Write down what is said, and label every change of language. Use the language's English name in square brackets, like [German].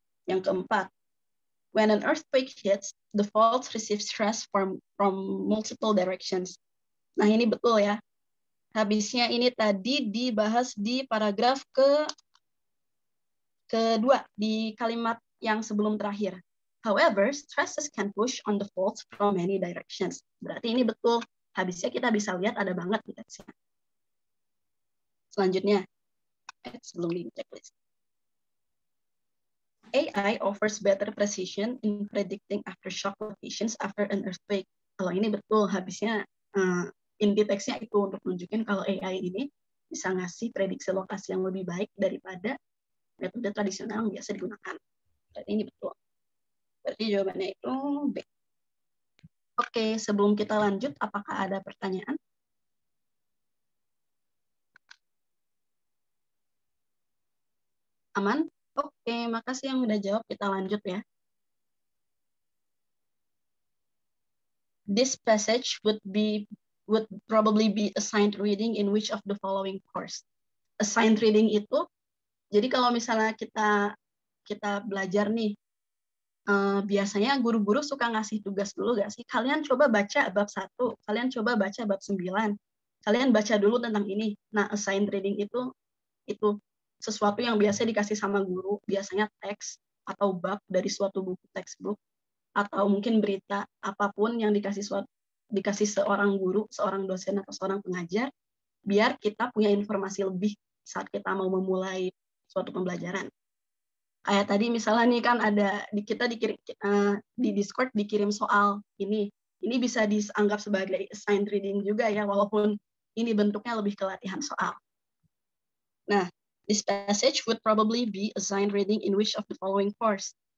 [Indonesian] Yang keempat, [English] when an earthquake hits, the fault receives stress from multiple directions. [Indonesian] Nah, ini betul ya. Habisnya ini tadi dibahas di paragraf kedua, di kalimat yang sebelum terakhir. [English] However, stresses can push on the faults from many directions. [Indonesian] Berarti ini betul. Habisnya kita bisa lihat ada banget di teksnya. Selanjutnya, sebelum di checklist. [English] AI offers better precision in predicting aftershock locations after an earthquake. [Indonesian] Kalau ini betul, habisnya inti teksnya itu untuk nunjukin kalau AI ini bisa ngasih prediksi lokasi yang lebih baik daripada metode tradisional yang biasa digunakan. Berarti ini betul. Berarti jawabannya itu B. Oke, sebelum kita lanjut, apakah ada pertanyaan? Aman? Oke, makasih yang udah jawab. Kita lanjut ya. [English] This passage would probably be assigned reading in which of the following course? [Indonesian] Assigned reading itu, jadi kalau misalnya kita belajar nih, biasanya guru-guru suka ngasih tugas dulu gak sih? Kalian coba baca bab 1, kalian coba baca bab 9, kalian baca dulu tentang ini. Nah, assigned reading itu sesuatu yang biasa dikasih sama guru, biasanya teks atau bab dari suatu buku textbook, atau mungkin berita, apapun yang dikasih seorang guru, seorang dosen, atau seorang pengajar, biar kita punya informasi lebih saat kita mau memulai suatu pembelajaran. Kayak tadi misalnya nih kan ada kita dikirim di Discord dikirim soal ini bisa dianggap sebagai assigned reading juga ya, walaupun ini bentuknya lebih ke latihan soal. [English] Nah, this passage would probably be assigned reading in which of the following course?